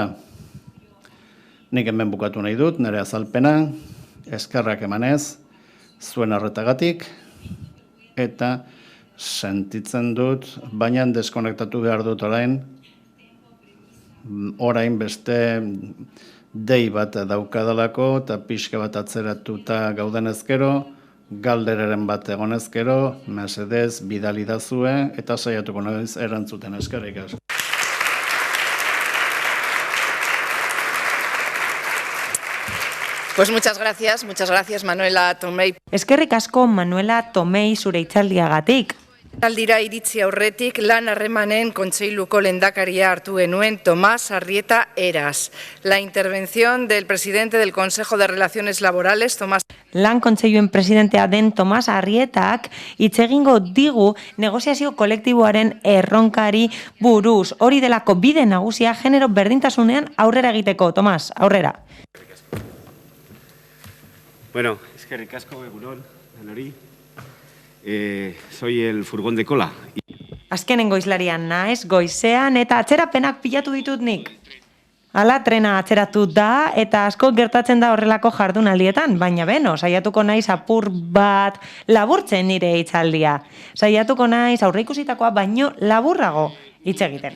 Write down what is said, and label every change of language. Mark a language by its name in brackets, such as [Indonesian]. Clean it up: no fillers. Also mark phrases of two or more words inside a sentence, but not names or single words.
[Basque] Nik hemen bukatu nahi dut, nire azalpena, eskerrak emanez, zuen arretagatik, eta sentitzen dut, baina deskonektatu behar dut orain beste dei bat daukadalako, eta pixka bat atzeratuta gauden ezkero, galderaren bat egon ezkero, mesedez, bidalidazue, eta saiatuko naiz erantzuten eskerrik asko. [Spanish] Pues muchas gracias Manuela Tomei. [Basque] Eskerrik asko Manuela Tomei zure hitzaldiagatik. Aldira iritzi aurretik lan harremanen kontseiluko lehendakaria hartu genuen Tomás Arrieta Eras. [Spanish] La intervención del presidente del Consejo de Relaciones Laborales, Tomás... [Basque] Lan kontseiluen presidentea den Tomás Arrietak hitz egingo digu negoziazio kolektiboaren erronkari buruz. Hori delako bide nagusia genero berdintasunean aurrera egiteko. Tomás, aurrera. Bueno, eskerrik asko egunon, denori. [Spanish] Soy el furgón de cola. [Basque] Azkenengo izlarian naiz, goizean eta atzerapenak pilatu ditut nik. Hala, trena atzeratu da eta asko gertatzen da horrelako jardunaldietan, baina beno, saiatuko naiz apur bat laburtzen nire hitzaldia. Saiatuko naiz aurreikusitakoa baino laburrago hitz egiten.